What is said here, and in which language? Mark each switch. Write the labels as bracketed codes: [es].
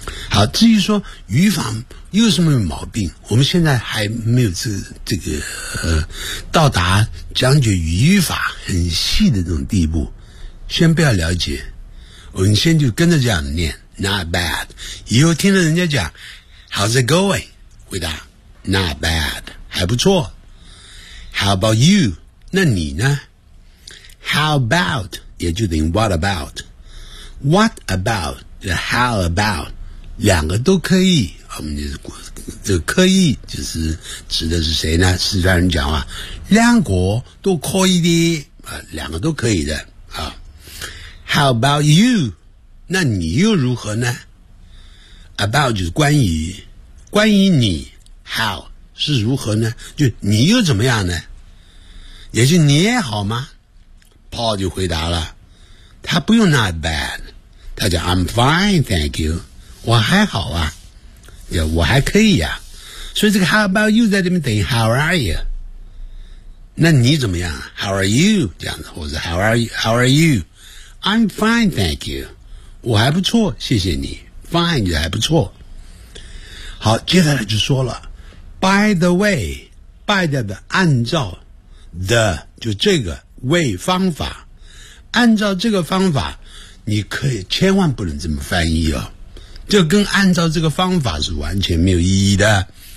[zh] 好，至于说语法又是没有毛病，我们现在还没有这个到达讲解语法很细的这种地步，先不要了解，我们先就跟着这样念 not bad。以后听着人家讲 [en] how's it going， [zh] 回答 [en] not bad， [zh] 还不错。 [en] how about you， [zh] 那你呢？ [en] how about 也就等于 what about， what about 就 how about， [zh] 两个都可以。我们就这个刻意就是指的是谁呢？四川人讲话，两国都可以的啊，两个都可以的啊。 [en] How about you？ [zh] 那你又如何呢 ？About 就是关于你 ，How 是如何呢？就你又怎么样呢？也就你也好吗 ？Paul 就回答了，他不用 Not bad， 他讲 [en] I'm fine， thank you， [zh] 我还好啊。 Yeah, 我还可以啊，所以这个 [en] how about you [zh] 在这边等于 how are you， 那你怎么样 how are you 这样子，或者 [en] how are you I'm fine thank you， [zh] 我还不错谢谢你， fine 就还不错。好，接下来就说了 [en] by the way， [zh] by 的按照 the 就这个 way 方法，按照这个方法你可以千万不能这么翻译哦，就跟按照这个方法是完全没有意义的，